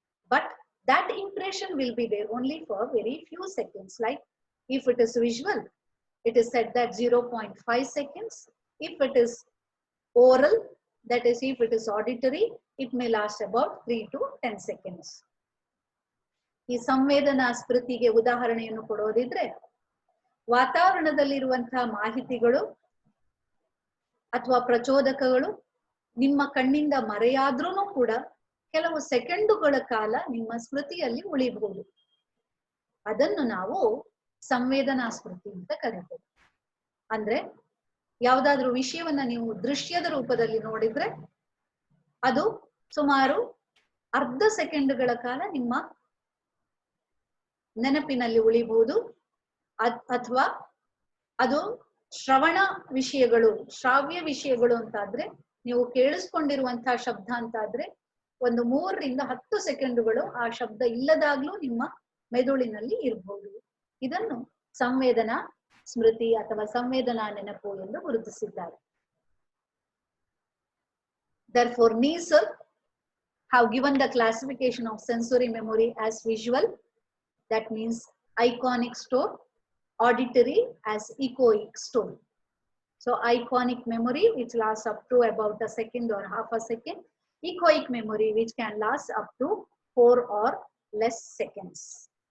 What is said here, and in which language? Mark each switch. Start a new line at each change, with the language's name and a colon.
English: But that impression will be there only for very few seconds. Like if it is visual, it is said that 0.5 seconds. If it is oral, that is if it is auditory, it may last about 3 to 10 seconds.
Kannada: ಈ ಸಂವೇದನಾ ಸ್ಮೃತಿಗೆ ಉದಾಹರಣೆಯನ್ನು ಕೊಡೋದಿದ್ರೆ, ವಾತಾವರಣದಲ್ಲಿರುವಂತಹ ಮಾಹಿತಿಗಳು ಅಥವಾ ಪ್ರಚೋದಕಗಳು ನಿಮ್ಮ ಕಣ್ಣಿಂದ ಮರೆಯಾದ್ರೂ ಕೂಡ ಕೆಲವು ಸೆಕೆಂಡುಗಳ ಕಾಲ ನಿಮ್ಮ ಸ್ಮೃತಿಯಲ್ಲಿ ಉಳಿಬಹುದು. ಅದನ್ನು ನಾವು ಸಂವೇದನಾ ಸ್ಮೃತಿ ಅಂತ ಕರೀತೇವೆ. ಅಂದ್ರೆ ಯಾವುದಾದ್ರೂ ವಿಷಯವನ್ನ ನೀವು ದೃಶ್ಯದ ರೂಪದಲ್ಲಿ ನೋಡಿದ್ರೆ ಅದು ಸುಮಾರು ಅರ್ಧ ಸೆಕೆಂಡುಗಳ ಕಾಲ ನಿಮ್ಮ ನೆನಪಿನಲ್ಲಿ ಉಳಿಬಹುದು. ಅಥವಾ ಅದು ಶ್ರವಣ ವಿಷಯಗಳು, ಶ್ರಾವ್ಯ ವಿಷಯಗಳು ಅಂತಾದ್ರೆ, ನೀವು ಕೇಳಿಸ್ಕೊಂಡಿರುವಂತಹ ಶಬ್ದ ಅಂತಾದ್ರೆ 3 ರಿಂದ 10 ಸೆಕೆಂಡುಗಳು ಆ ಶಬ್ದ ಇಲ್ಲದಾಗ್ಲೂ ನಿಮ್ಮ ಮೆದುಳಿನಲ್ಲಿ ಇರಬಹುದು. ಇದನ್ನು ಸಂವೇದನಾ ಸ್ಮೃತಿ ಅಥವಾ ಸಂವೇದನಾ ನೆನಪು ಎಂದು ಗುರುತಿಸಿದ್ದಾರೆ.
English: Therefore, Neisser have given the classification of sensory memory as visual, that means iconic store, auditory as echoic store. So iconic memory which lasts up to about a second or half a second, echoic memory which can last up to 4 or less seconds.